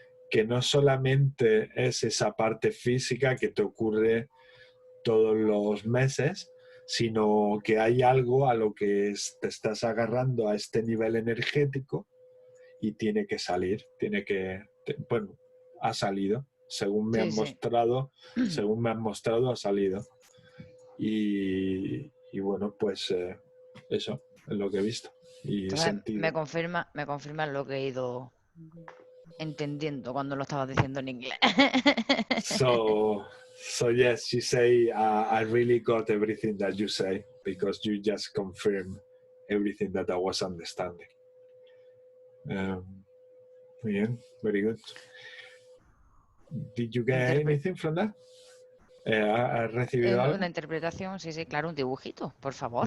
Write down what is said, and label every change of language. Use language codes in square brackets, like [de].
[es] Que no solamente es esa parte física que te ocurre todos los meses, sino que hay algo a lo que te estás agarrando a este nivel energético y tiene que salir, bueno, ha salido, según me han mostrado, ha salido. Y bueno, pues eso es lo que he visto y Entonces, sentido. me confirma lo que he ido entendiendo cuando lo estabas diciendo en inglés. [en] So yes, she say, I really got everything that you say because you just confirmed everything that I was understanding. [es] Bien, [en] very good. Did you get anything from that? [es] ¿Has recibido algo? Una interpretación, sí, claro, un dibujito, por favor.